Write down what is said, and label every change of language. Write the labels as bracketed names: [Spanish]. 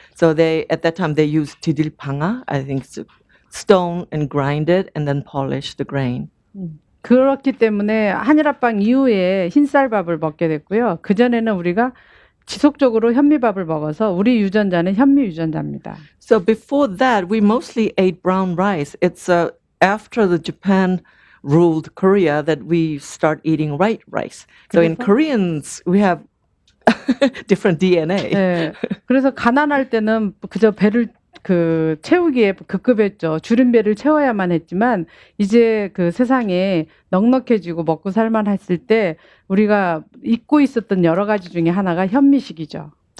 [English] So at that time they used tidilpanga, I think it's stone, and grind it and then polish the grain. [Korean] 그렇기 때문에 한일합방 이후에 흰쌀밥을 먹게 됐고요. 그 전에는 우리가 지속적으로 현미밥을 먹어서 우리 유전자는 현미 유전자입니다. [English] So before that, we mostly ate brown rice. It's after the Japan ruled Korea that we start eating white rice. So in [Korean] 그래서? [English] Koreans, we have different DNA. [Korean] 네. 그래서 가난할 때는 그저 배를 그 채우기에 급급했죠. 주린 배를 채워야만 했지만 이제 그 세상에 넉넉해지고 먹고 살만 했을 때 우리가 잊고 있었던 여러 가지 중에 하나가 현미식이죠.